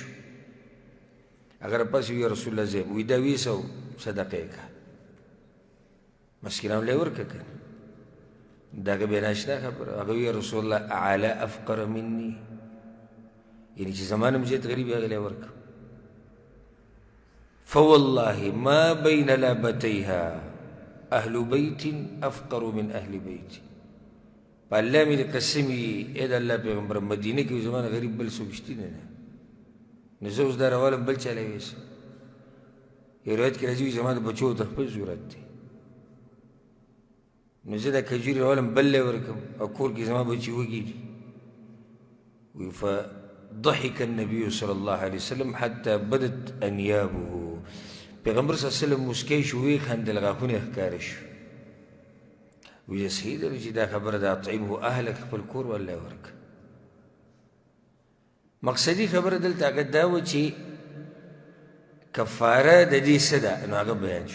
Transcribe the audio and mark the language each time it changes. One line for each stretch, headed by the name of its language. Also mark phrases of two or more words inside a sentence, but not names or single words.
Pashto: هغه راپاسې وی
Arabic: یا رسول الله
Pashto: زه وی دا 200 صدقه یې کړه، مسکینانو له یې ورکړه که دا هغه بیا ناشنا خبره. هغه وی
Arabic: یا رسول الله اعلی افقر مني،
Pashto: یعنې چې زما نه هم زیات غریب هغه له یې ورکړه.
Arabic: فوالله ما بين لابتيها أهل بيت أفقر من أهل بيت.
Pashto: فالله مې د قسم وي ای د الله پیغمبر مدینه کې زمانه غریب بل څوک شته نه، نو زه اوس دا راولم بل چا له یوسم. یو روایت کې راځي زما د بچو ته خپل ضرورت دی، نو زه دا کجورې راولم بل له ورکړم او کور کې زما بچي وږي دي.
Arabic: وی فضحك النبي صلى الله عليه وسلم حتى بدت انيابه.
Pashto: پیغمبر
Arabic: صلی الله علیه وسلم
Pashto: مسکی شو، ویې خندل، غاښونه یې ښکاره شو. وی صحیح ده چې دا خبره ده
Arabic: اطعمه اهلک،
Pashto: خپل کور والله یې ورکړه. مقصدي خبره دلته هغه دا وه چې کفاره د دې څه ده، نو هغه بیان شو.